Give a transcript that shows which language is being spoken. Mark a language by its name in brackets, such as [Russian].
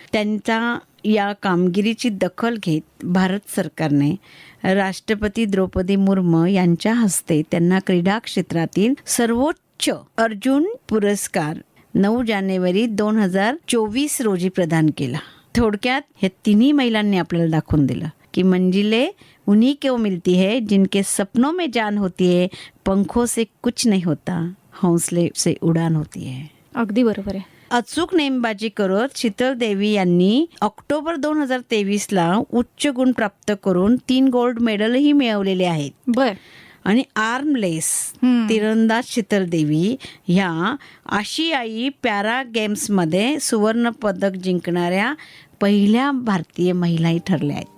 [Marathi] त्यांच्या या कामगिरीची दखल घेत भारत सरकारने राष्ट्रपती द्रौपदी मुर्मू यांच्या हस्ते त्यांना क्रीडा क्षेत्रातील सर्वोच्च अर्जुन पुरस्कार 9 जानेवारी 2024 रोजी प्रदान केला. थोडक्यात हे तिन्ही महिलांनी आपल्याला दाखवून दिलं [Hindi] कि मंजिलें उन्हीं को मिलती है जिनके सपनों में जान होती है, पंखों से कुछ नहीं होता, हौसले से उडान होती है. [Marathi] अगदी बरोबर आहे. अचूक नेमबाजी करत शीतल देवी यांनी ऑक्टोबर 2023ला उच्च गुण प्राप्त करून 3 गोल्ड मेडलही मिळवलेले आहेत. बर. आणि आर्मलेस तिरंदाज शीतल देवी ह्या आशियाई पॅरा गेम्समध्ये सुवर्ण पदक जिंकणाऱ्या पहिल्या भारतीय महिलाही ठरल्या आहेत.